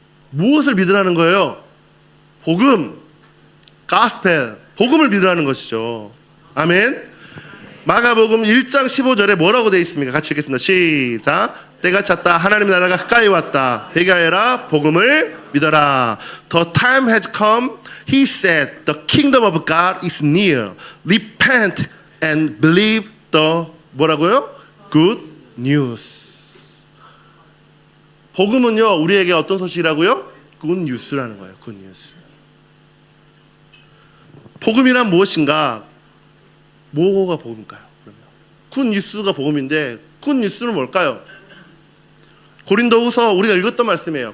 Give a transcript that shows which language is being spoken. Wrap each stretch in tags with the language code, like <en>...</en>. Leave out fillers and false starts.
<ko>무엇을 믿으라는 거예요? 복음, 가스펠, 복음을 믿으라는 것이죠. 아멘. 마가복음 1장 15절에 뭐라고 되어 있습니까? 같이 읽겠습니다. 시작. 때가 찼다. 하나님 나라가 가까이 왔다. 회개하여라. 복음을 믿어라.</ko> <en>The time has come. He said, the kingdom of God is near. Repent and believe the</en> <ko>뭐라고요?</ko> <en>Good news.</en> <ko>복음은요 우리에게 어떤 소식이라고요?</ko> <en>Good news</en> <ko>라는 거예요.</ko> <en>Good news.</en> <ko>복음이란 무엇인가? 뭐가 복음일까요? 굿 뉴스가 복음인데 굿 뉴스는 뭘까요? 고린도후서 우리가 읽었던 말씀이에요.</ko>